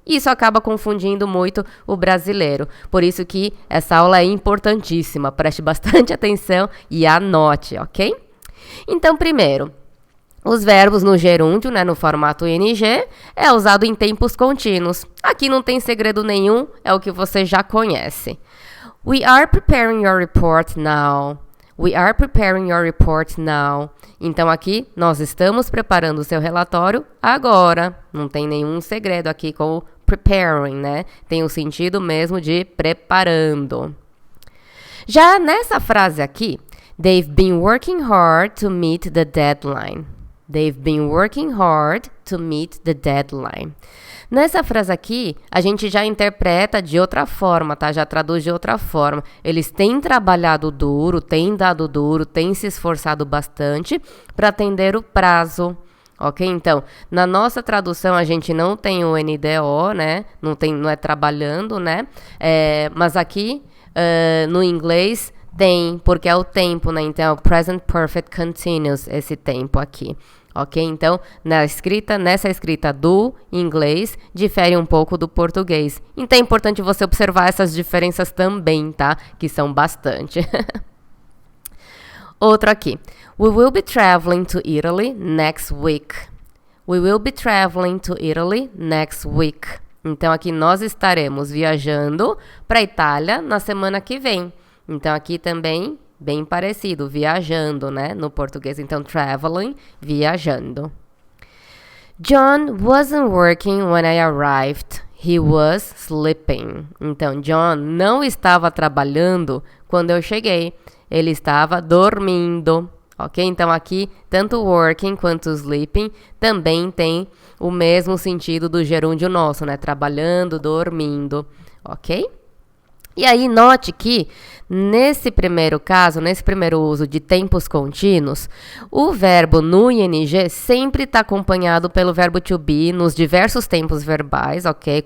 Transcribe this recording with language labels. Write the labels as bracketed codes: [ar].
[pt] Isso acaba confundindo muito o brasileiro. Por isso que essa aula é importantíssima. Preste bastante atenção e anote, ok? Então, primeiro, os verbos no gerúndio, né, no formato ing, é usado em tempos contínuos. Aqui não tem segredo nenhum, é o que você já conhece. [en] We are preparing your report now. We are preparing your report now. [pt] Então, aqui, nós estamos preparando o seu relatório agora. Não tem nenhum segredo aqui com o preparing, né? Tem o sentido mesmo de preparando. Já nessa frase aqui, [en] they've been working hard to meet the deadline. They've been working hard to meet the deadline. [pt] Nessa frase aqui, a gente já interpreta de outra forma, tá? Já traduz de outra forma. Eles têm trabalhado duro, têm dado duro, têm se esforçado bastante para atender o prazo. Ok? Então, na nossa tradução, a gente não tem o NDO, né? Não é trabalhando, né? Mas aqui, no inglês, tem, porque é o tempo, né? Então, é o present perfect continuous, esse tempo aqui. Ok? Então, nessa escrita do inglês, difere um pouco do português. Então, é importante você observar essas diferenças também, tá? Que são bastante. Outro aqui. [en] We will be traveling to Italy next week. We will be traveling to Italy next week. [pt] Então, aqui nós estaremos viajando para a Itália na semana que vem. Então, aqui também, bem parecido, viajando, né? No português, então, traveling, viajando. [en] John wasn't working when I arrived. He was sleeping. [pt] Então, John não estava trabalhando quando eu cheguei. Ele estava dormindo. Ok? Então, aqui, tanto working quanto sleeping também tem o mesmo sentido do gerúndio nosso, né? Trabalhando, dormindo. Ok? E aí, note que, nesse primeiro caso, nesse primeiro uso de tempos contínuos, o verbo no ing sempre está acompanhado pelo verbo to be nos diversos tempos verbais, ok?